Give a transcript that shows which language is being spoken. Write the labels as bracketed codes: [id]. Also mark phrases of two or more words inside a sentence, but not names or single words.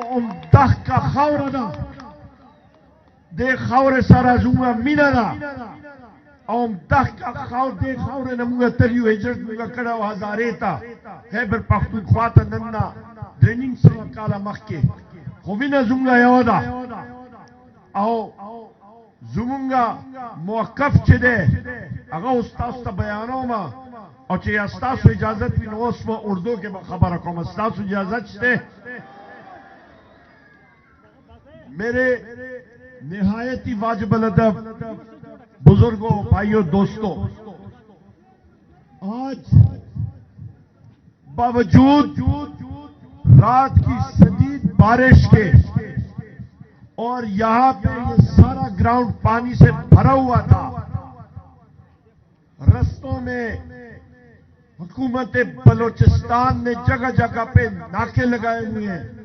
[ps] عمده کا خاوره ده، دې خاورې سره زموږ مینه ده او عمده کا دې خاورې نه موږ تل یو هجرت موږ کړی او هزارې ته خیبر پښتونخوا ته نن نه 3.5 کاله مخکې، خو مینه زموږ یوه ده او زمونږ موقف چې دی هغه اوس تاسو ته بیانوم او چې ستاسو اجازت وي نو اوس په اردو کې به خبره کوم. ستاسو اجازت شته؟ [ur] میرے نہایت ہی واجب الادب بزرگوں، بھائیوں، دوستوں، آج باوجود رات کی شدید بارش کے اور یہاں پہ یہ سارا گراؤنڈ پانی سے بھرا ہوا تھا، رستوں میں حکومت بلوچستان نے جگہ جگہ پہ ناکے لگائے ہوئے ہیں